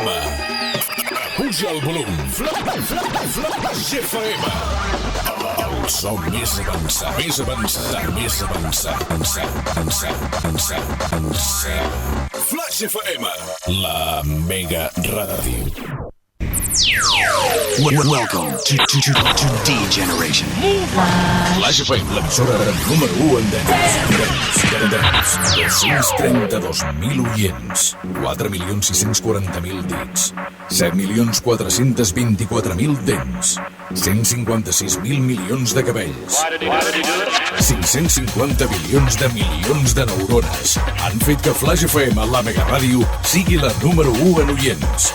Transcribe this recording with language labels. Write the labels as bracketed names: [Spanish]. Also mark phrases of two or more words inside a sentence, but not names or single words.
[Catalan] Puja el volum. Flash FM. El so més avançat. Flash FM. La mega ràdio. [English] Welcome to D-Generation. [Catalan] Flash FM, l'emissora número 1 en dents. 232.000 oients, 4.640.000 dits, 7.424.000 dents, 156.000 milions de cabells, 550 bilions de neurones han fet que Flash FM, la mega ràdio, sigui la número 1 en oients.